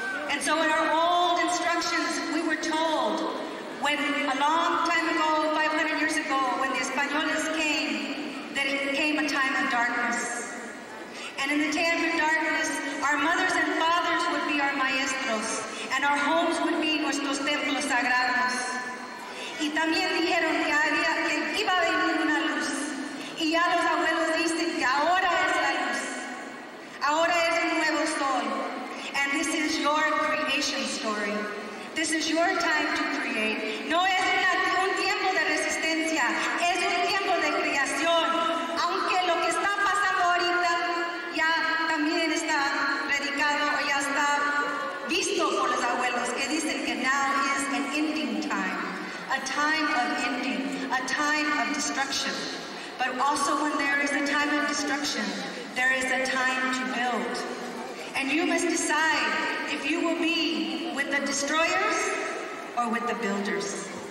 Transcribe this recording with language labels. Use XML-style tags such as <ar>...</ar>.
<en>And so in our old instructions, we were told, when a long time ago, 500 years ago, when the Españoles came, that it came a time of darkness. And in the time of darkness, our mothers and fathers would be our maestros, and our homes would be</en> <es>nuestros templos sagrados. Y también dijeron que iba a venir una luz. Y ya los abuelos dicen que ahora es la luz. Ahora es un nuevo sol.</es> <en>And this is your creation story. This is your time to create.</en> <es>No es un tiempo de resistencia, es un tiempo de creación. Aunque lo que está pasando ahorita ya también está predicado o ya está visto por los abuelos, que dicen que</es> <en>now is an ending time. A time of ending, a time of destruction. But also when there is a time of destruction, there is a time to build. And you must decide if you will be with the destroyers or with the builders.</en>